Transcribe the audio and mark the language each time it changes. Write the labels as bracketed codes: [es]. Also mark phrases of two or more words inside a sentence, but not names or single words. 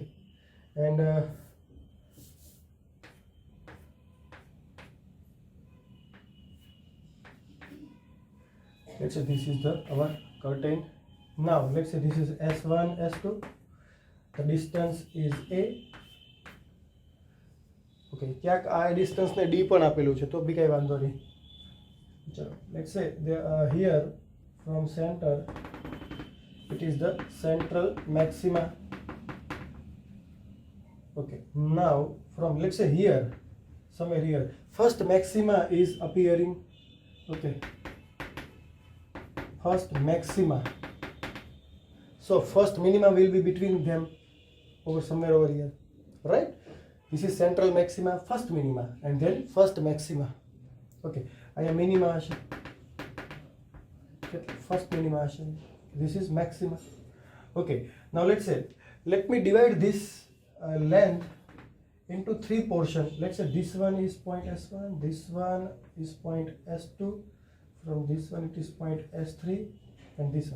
[en] And let's say this is our curtain. Now let's say this is S1, S2. The distance is A. [gu] Okay, ક્યાંક આ distance ને D પણ આપેલું છે, તો બી કઈ વાંધો નહીં. ચલો, [en] let's say here from center it is the central maxima. Okay, now from, let's say here, somewhere here, first maxima is appearing. Okay, first maxima. So first minima will be between them, over somewhere over here, right? This is central maxima, first minima, and then first maxima. [gu] Okay, અહીંયા minima હશે, [en] first minima હશે. This is maxima. Okay, now let's say, let me divide this length into 3 portions. Let's say this one is point S1, this one is point S2, from this one it is point S3, and this one.